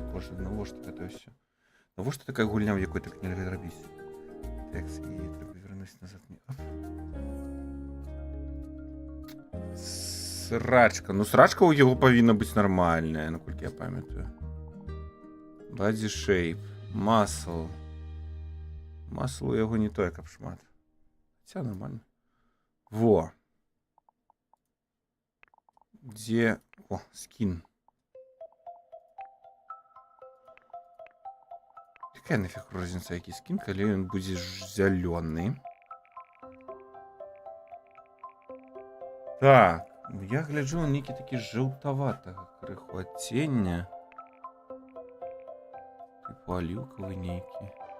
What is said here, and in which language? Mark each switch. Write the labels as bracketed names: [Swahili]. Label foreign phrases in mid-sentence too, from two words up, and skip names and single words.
[Belarusian] Боже, навошта гэта ўсё? Навошта такая гульня, у якой так нельга зрабіць? Так, і трэба вярнуць назад. Срачка. Ну, срачка ў яго павінна быць нармальная, наколькі я памятаю. [English] Body shape. [Belarusian] Muscle. Muscle у яго не той, каб шмат. Хаця нормально. Во. Дзе... О, скін. [Russian] Какая нафиг розница, [Belarusian] які скін, калі ён будзе зялёны. Так, я гляджу на нейкі такі жаўтаватага крыху адцення. Типу аліўкавы нейкі.